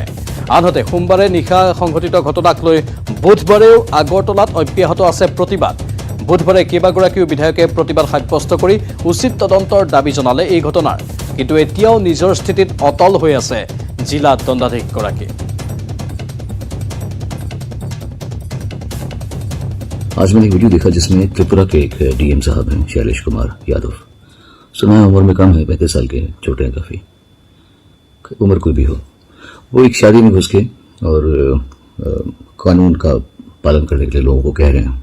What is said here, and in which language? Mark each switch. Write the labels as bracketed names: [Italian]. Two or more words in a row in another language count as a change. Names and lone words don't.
[Assamese] আনহাতে সোমবাৰে নিশা সংঘটিত ঘটনাক লৈ বুধবাৰেও আগৰতলাত অব্যাহত আছে প্ৰতিবাদ। বুধবাৰে কেইবাগৰাকীও বিধায়কে প্ৰতিবাদ সাব্যস্ত কৰি উচিত তদন্তৰ দাবী জনালে এই ঘটনাৰ। কিন্তু এতিয়াও নিজৰ স্থিতিত অটল হৈ আছে জিলা দণ্ডাধীশগৰাকী। [Hindi] आज मैंने एक वीडियो देखा जिसमें त्रिपुरा के एक DM साहब हैं, शैलेश कुमार यादव। सुना है उम्र में कम है, 35 साल के, छोटे हैं काफी, उम्र कोई भी हो। वो एक शादी में घुस के और कानून का पालन करने के लिए लोगों को कह रहे हैं।